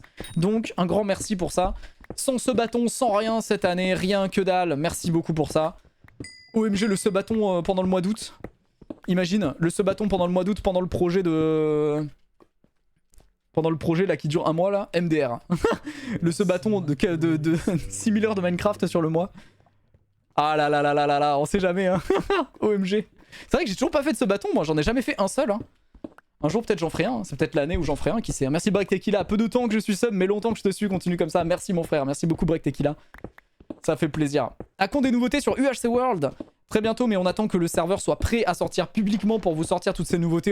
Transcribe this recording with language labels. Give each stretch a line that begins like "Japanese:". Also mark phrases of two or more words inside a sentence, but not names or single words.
French: Donc un grand merci pour ça. Sans ce bâton, sans rien cette année, rien que dalle. Merci beaucoup pour ça. OMG, le ce bâton pendant le mois d'août. Imagine, le ce bâton pendant le mois d'août, pendant le projet de... Pendant le projet là qui dure un mois là, MDR. Le ce bâton de 6000 heures de Minecraft sur le mois. Ah là là là là là là, on sait jamais hein. OMG. C'est vrai que j'ai toujours pas fait de ce bâton, moi j'en ai jamais fait un seul hein. Un jour peut-être j'en ferai un, c'est peut-être l'année où j'en ferai un, qui sait. Merci Break Tequila, peu de temps que je suis sub, mais longtemps que je te suis, continue comme ça. Merci mon frère, merci beaucoup Break Tequila. Ça fait plaisir. À quand des nouveautés sur UHC World? Très bientôt, mais on attend que le serveur soit prêt à sortir publiquement pour vous sortir toutes ces nouveautés.